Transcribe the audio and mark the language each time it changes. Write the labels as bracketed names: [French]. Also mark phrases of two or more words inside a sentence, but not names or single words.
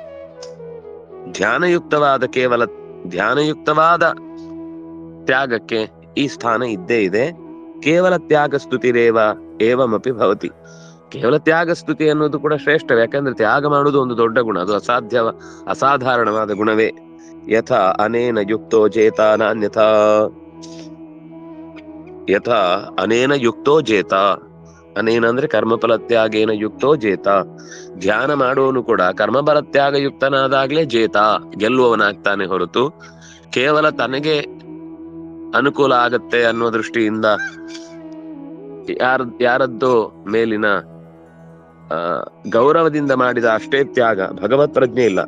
[Kannada] ಧ್ಯಾನಯುಕ್ತವಾದ ತ್ಯಾಗಕ್ಕೆ ಈ ಸ್ಥಾನ ಇದ್ದೇ ಇದೆ. [Sanskrit] ಕೇವಲ ತ್ಯಾಗ ಸ್ತುತಿರೇವ ಏವಮಪಿ ಭವತಿ. [Kannada] ಕೇವಲ ತ್ಯಾಗ ಸ್ತುತಿ ಅನ್ನೋದು ಕೂಡ ಶ್ರೇಷ್ಠವೇ. ಯಾಕಂದ್ರೆ ತ್ಯಾಗ ಮಾಡುವುದು ಒಂದು ದೊಡ್ಡ ಗುಣ, ಅದು ಅಸಾಧಾರಣವಾದ ಗುಣವೇ. [Sanskrit] ಯಥಾ ಅನೇನ ಯುಕ್ತೋ ಜೇತಾನ ಅನ್ಯಥಾ, ಯಥಾ ಅನೇನ ಯುಕ್ತೋ ಜೇತ, ಅನೇನ ಅಂದ್ರೆ ಕರ್ಮಫಲ ತ್ಯಾಗೇನ ಯುಕ್ತೋ ಜೇತ. [Kannada] ಧ್ಯಾನ ಮಾಡುವವನು ಕೂಡ ಕರ್ಮಫಲ ತ್ಯಾಗ ಯುಕ್ತನಾದಾಗ್ಲೇ ಜೇತ, ಗೆಲ್ಲುವವನಾಗ್ತಾನೆ ಹೊರತು ಕೇವಲ ತನಗೆ ಅನುಕೂಲ ಆಗತ್ತೆ ಅನ್ನೋ ದೃಷ್ಟಿಯಿಂದ ಯಾರದ್ದೋ ಮೇಲಿನ ಗೌರವದಿಂದ ಮಾಡಿದ ಅಷ್ಟೇ ತ್ಯಾಗ, ಭಗವತ್ ಪ್ರಜ್ಞೆ ಇಲ್ಲ.